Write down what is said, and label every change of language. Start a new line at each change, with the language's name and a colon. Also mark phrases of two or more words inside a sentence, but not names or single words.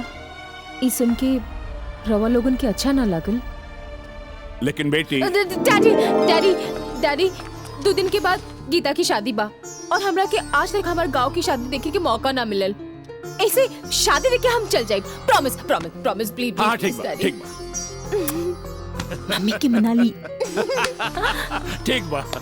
Bhojpuri: ई सुन के रवा लोगन के अच्छा ना लागल। लेकिन बेटी डैडी डैडी डैडी 2 दिन के बाद गीता की शादी बा, और हमरा के आज तक हमारे गांव की शादी देखे के मौका ना मिलल। ऐसे शादी देख के हम चल जाए।
English: promise promise promise please.
Bhojpuri: हाँ ठीक बा, ठीक बा। मम्मी की मना ली। ठीक बा।